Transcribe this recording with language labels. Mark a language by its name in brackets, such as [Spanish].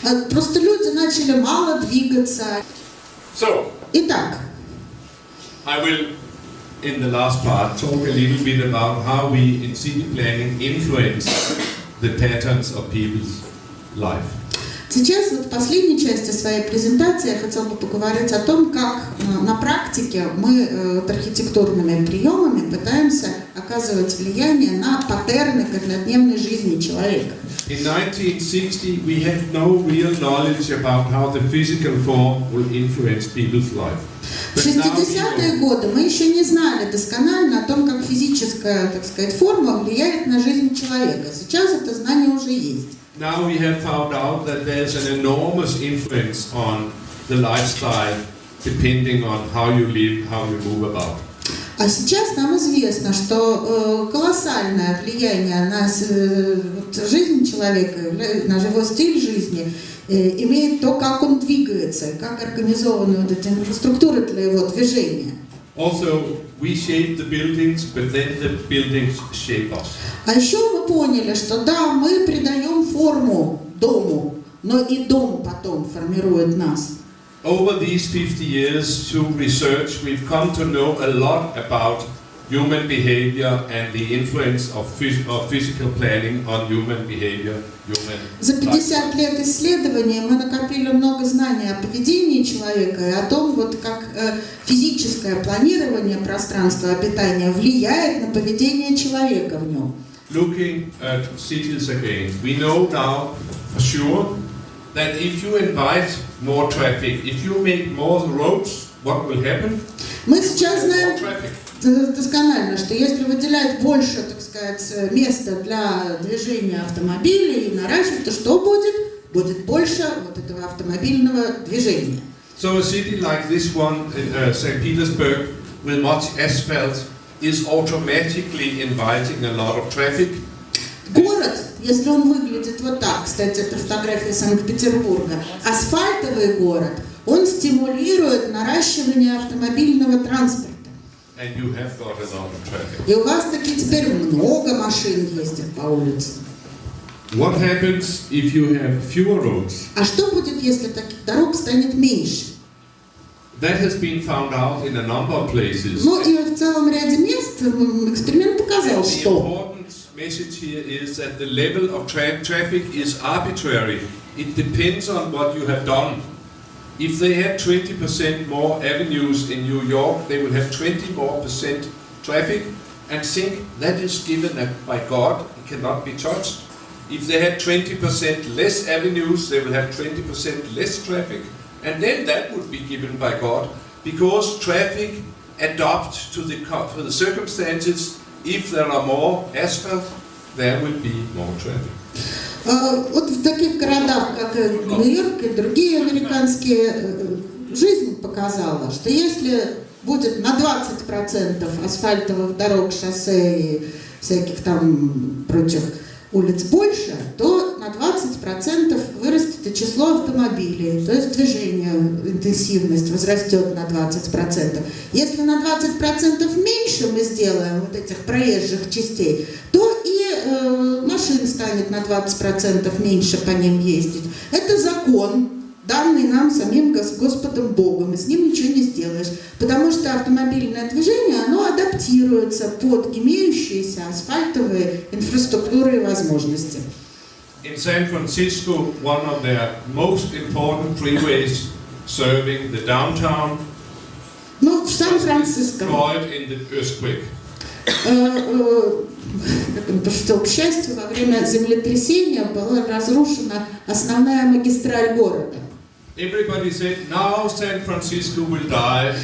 [Russian] Просто люди начали мало двигаться. [English] So, [Russian] Итак, [English] I will, in the last part, talk a little bit about how we in city planning influence the patterns of people's life. [Russian] Сейчас вот в последней части своей презентации я хотела бы поговорить о том, как на практике мы архитектурными приемами пытаемся оказывать влияние на паттерны каждодневной жизни человека. [English] In 1960, we had no real knowledge about how the physical form will influence people's life. [Russian] В 60-е годы мы еще не знали досконально о том, как физическая, так сказать, форма влияет на жизнь человека. Сейчас это знание уже есть. [English] Now we have found out that there's an enormous influence on the lifestyle depending on how you live, how you move about. [Russian] А сейчас нам известно, что колоссальное влияние на жизнь человека, на его стиль жизни имеет то, как он двигается, как организованы вот эти инфраструктуры для его движения. [English] Also, we shape the buildings, but then the buildings shape us. [Russian] А еще мы поняли, что да, мы придаем форму дому, но и дом потом формирует нас. [English] Over these 50 years, through research, we've come to know a lot about human behavior and the influence of physical planning on human behavior, human [Russian] За 50 лет исследований мы накопили много знаний о поведении человека и о том, вот как физическое планирование пространства обитания влияет на поведение человека в нем. [English] Looking at cities again, we know now for sure that if you invite more traffic, if you make more roads, what will happen? [Russian] Мы сейчас знаем досконально, что если выделять больше, так сказать, места для движения автомобилей и наращивать, то что будет? Будет больше вот этого автомобильного движения. [English] So a city like this one in St. Petersburg with much asphalt is automatically inviting a lot of traffic. [Russian] Город, если он выглядит вот так, кстати, это фотография Санкт-Петербурга, асфальтовый город, он стимулирует наращивание автомобильного транспорта. [English] And you have got a lot of traffic. [Russian] И у вас таки теперь много машин ездит по улице. [English] What happens if you have fewer roads? [Russian] А что будет, если таких дорог станет меньше? [English] That has been found out in a number of places. [Russian] Ну и в целом ряде мест эксперимент показал, что [English] message here is that the level of traffic is arbitrary. It depends on what you have done. If they had 20% more avenues in New York, they will have 20% more traffic, and think that is given by God, it cannot be touched. If they had 20% less avenues, they will have 20% less traffic, and then that would be given by God, because traffic adapts to the circumstances. If there are more asphalt, there will be more traffic. [Russian] Вот в таких городах, как Нью-Йорк и другие американские, жизнь показала, что если будет на 20% асфальтовых дорог, шоссе и всяких там прочих улиц больше, то на 20% вырастет и число автомобилей, то есть движение, интенсивность возрастет на 20%. Если на 20% меньше мы сделаем вот этих проезжих частей, то и машин станет на 20% меньше по ним ездить. Это закон, данный нам самим Господом Богом, и с ним ничего не сделаешь, потому что автомобильное движение, оно адаптируется под имеющиеся асфальтовые инфраструктуры и возможности. [English] In San Francisco, one of their most important freeways serving the downtown [Russian] Ну, в Сан-Франциско, [English] destroyed in the earthquake. [Russian] как он пошутил, к счастью, во время землетрясения была разрушена основная магистраль города. [English] Everybody said, now San Francisco will die.